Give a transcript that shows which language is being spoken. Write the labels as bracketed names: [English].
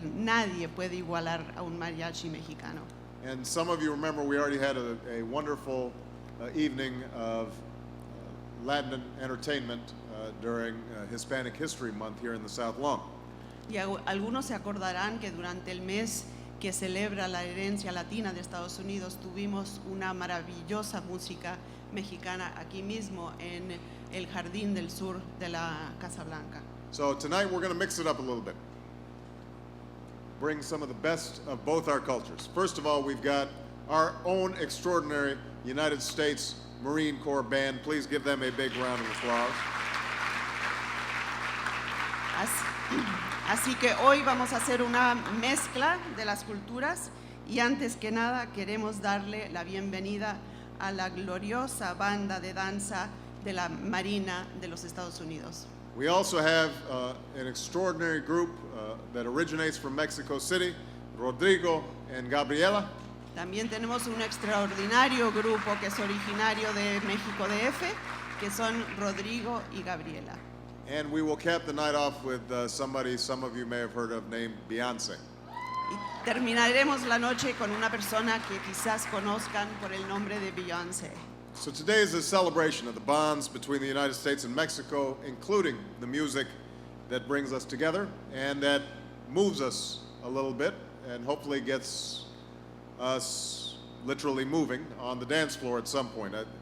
[Spanish] Nadie puede igualar a un mariachi mexicano. [English] And some of you remember we already had a wonderful evening of Latin entertainment during Hispanic History Month here in the South Lawn. [Spanish] Y algunos se acordarán que durante el mes que celebra la herencia latina de Estados Unidos tuvimos una maravillosa música mexicana aquí mismo en el Jardín del Sur de la Casa Blanca. [English] So tonight we're going to mix it up a little bit. Bring some of the best of both our cultures. First of all, we've got our own extraordinary United States Marine Corps band. Please give them a big round of applause. [Spanish] Así que hoy vamos a hacer una mezcla de las culturas y antes que nada queremos darle la bienvenida a la gloriosa banda de danza de la Marina de los Estados Unidos. [English] We also have an extraordinary group that originates from Mexico City, Rodrigo and Gabriela. [Spanish] También tenemos un extraordinario grupo que es originario de México DF, que son Rodrigo y Gabriela. [English] And we will cap the night off with somebody some of you may have heard of named Beyonce. [Spanish] Y terminaremos la noche con una persona que quizás conozcan por el nombre de Beyoncé. [English] So today is a celebration of the bonds between the United States and Mexico, including the music that brings us together and that moves us a little bit and hopefully gets us literally moving on the dance floor at some point.